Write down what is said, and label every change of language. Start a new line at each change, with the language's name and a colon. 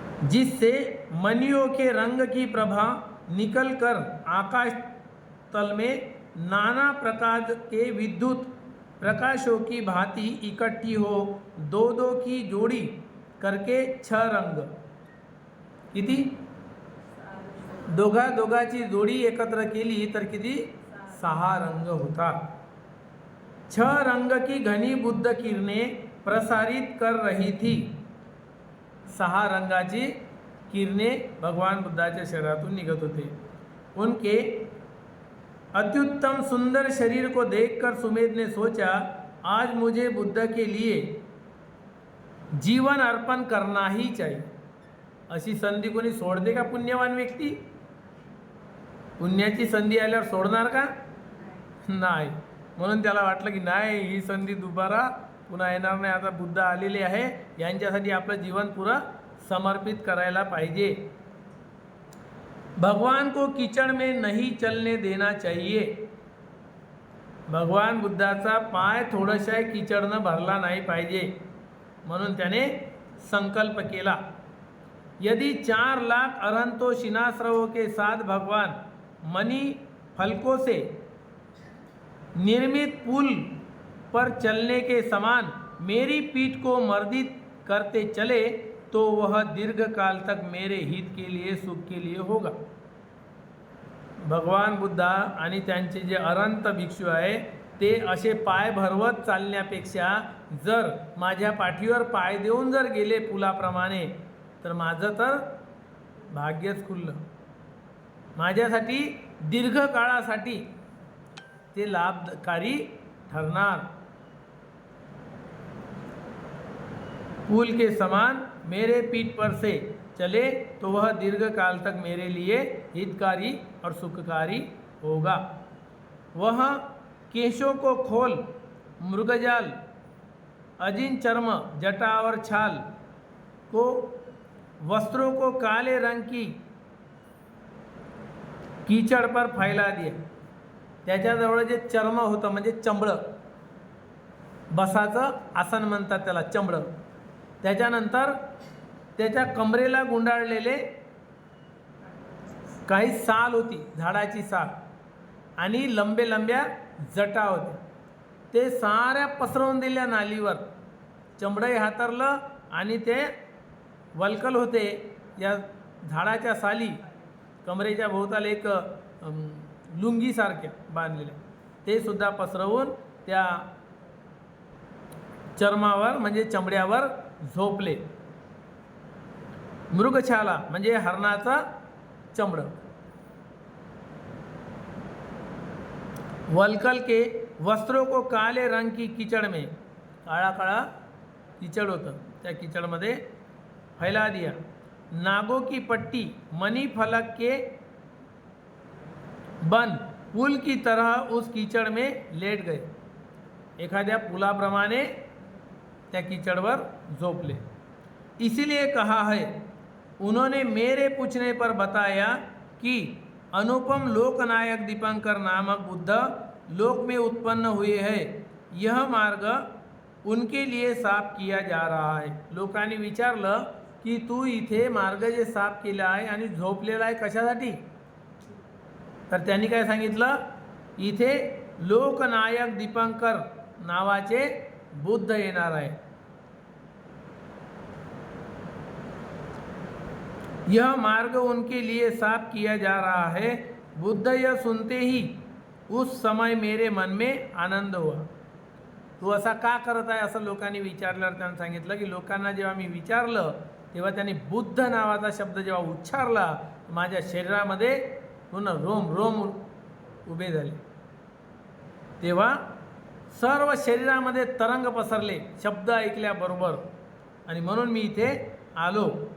Hindi: जिससे मनियों के रंग की प्रभा निकलकर आकाश तल में नाना प्रकार के विद्युत प्रकाशों की भांति इकट्ठी हो दो दो की जोड़ी करके 6 रंग,
Marathi: किती दोघा दोघाची जोडी एकत्र केली तर किती 6 रंग होतात.
Hindi: 6 रंग की घनी बुद्ध किरणें प्रसारित कर रही थी.
Marathi: 6 रंगाची किरणे भगवान बुद्धाच्या शरीरातून निघत होते.
Hindi: उनके अत्युत्तम सुंदर शरीर को देखकर सुमेध ने सोचा, आज मुझे बुद्ध के लिए जीवन अर्पण करना ही चाहिए.
Marathi: अशी संधी कोणी सोडते का पुण्यवान व्यक्ती? पुण्याची संधी आल्यावर सोडणार का? नाही. म्हणून त्याला वाटलं की नाही, ही संधी दुबारा पुन्हा येणार नाही. आता बुद्ध आलेले आहे, यांच्यासाठी आपलं जीवन पुरा समर्पित करायला पाहिजे.
Hindi: भगवान को कीचड़ में नहीं चलने देना चाहिए.
Marathi: भगवान बुद्धाचा पाय थोडासा कीचडनं भरला नाही पाहिजे. म्हणून त्याने संकल्प केला,
Hindi: यदि 4 लाख अरहंतों शिनाश्रवों के साथ भगवान मणि फलकों से निर्मित पुल पर चलने के समान मेरी पीठ को मर्दित करते चले तो वह दीर्घ काल तक मेरे हित के लिए, सुख के लिए होगा.
Marathi: भगवान बुद्धा आणि त्यांचे जे अनंत भिक्षू आहे ते असे पाय भरवत चालण्यापेक्षा जर माझ्या पाठीवर पाय देऊन जर गेले पुलाप्रमाणे तर माझं तर भाग्यच खुललं. माझ्यासाठी दीर्घ काळासाठी ते लाभकारी ठरणार.
Hindi: पुल के समान मेरे पीठ पर से चले तो वह दीर्घ काल तक मेरे लिए हितकारी और सुखकारी होगा. वह केशों को खोल मृगजाल अजिन चर्म जटा और छाल को वस्त्रों को काले रंग की कीचड़ पर फैला दिया.
Marathi: त्याच्याजवळ जे चर्म होतं म्हणजे चंबळं, बसाचं आसन म्हणतात त्याला चंबळं. त्याच्यानंतर त्याच्या कमरेला गुंडाळलेले काही साल होती, झाडाची साल, आणि लंबे लंब्या जटा होत्या. ते साऱ्या पसरवून दिल्या नालीवर. चंबडही हातरलं आणि ते वल्कल होते या झाडाच्या साली कमरेच्या भोवताल एक लुंगीसारख्या बांधलेल्या, ते सुद्धा पसरवून त्या चर्मावर म्हणजे चमड्यावर झोपले. मृगछाला म्हणजे हरणाचा चमडं.
Hindi: वलकल के वस्त्रों को काले रंग की कीचड़ में,
Marathi: काळा काळा कीचड़ होतं, त्या कीचड़मध्ये
Hindi: फैला दिया. नागों की पट्टी मणि फलक के बन पुल की तरह उस कीचड़ में लेट गए.
Marathi: एखाद्या पुलाप्रमाणे त्या कीचड़वर झोपले.
Hindi: इसीलिए कहा है, उन्होंने मेरे पूछने पर बताया कि अनुपम लोकनायक दीपंकर नामक बुद्ध लोक में उत्पन्न हुए हैं. यह मार्ग उनके लिए साफ किया जा रहा है.
Marathi: लोकांनी विचारलं की तू इथे मार्ग जे साफ केला आहे आणि झोपलेला आहे कशासाठी? तर त्यांनी काय सांगितलं, इथे लोकनायक दीपंकर नावाचे बुद्ध येणार आहे.
Hindi: यह मार्ग उनके लिए साफ किया जा रहा है. बुद्ध यह सुनते ही उस समय मेरे मन में आनंद हुआ.
Marathi: तू असा का करत आहे असं लोकांनी विचारल्यावर त्यांनी सांगितलं की लोकांना जेव्हा मी विचारलं तेव्हा त्यांनी बुद्ध नावाचा शब्द जेव्हा उच्चारला माझ्या शरीरामध्ये पूर्ण रोम रोम उभे झाले. तेव्हा सर्व शरीरामध्ये तरंग पसरले शब्द ऐकल्याबरोबर, आणि म्हणून मी इथे आलो.